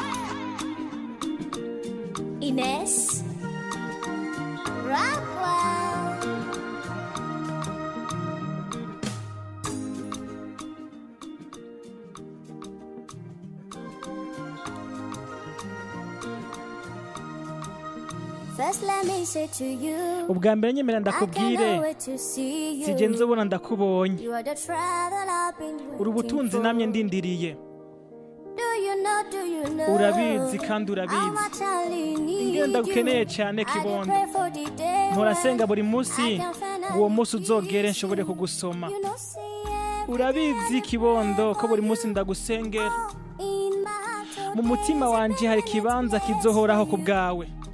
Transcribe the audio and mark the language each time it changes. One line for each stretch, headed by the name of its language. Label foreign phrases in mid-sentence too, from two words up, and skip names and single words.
English: INES, RAGUEL. First let me say to you,
Rundi: ubwa mbere nyemera ndakubwire sigenze ubona ndakubonye uri ubutunzi namye ndindiriye urabizi kandi urabizi ingene ndagukeneye cyane kibondo mpora buri munsi uwo munsi uzogere nshobore kugusoma urabizi kibondo ko buri munsi ndagusengera mu mutima wanje hari kibanza kizohoraho ku bwawe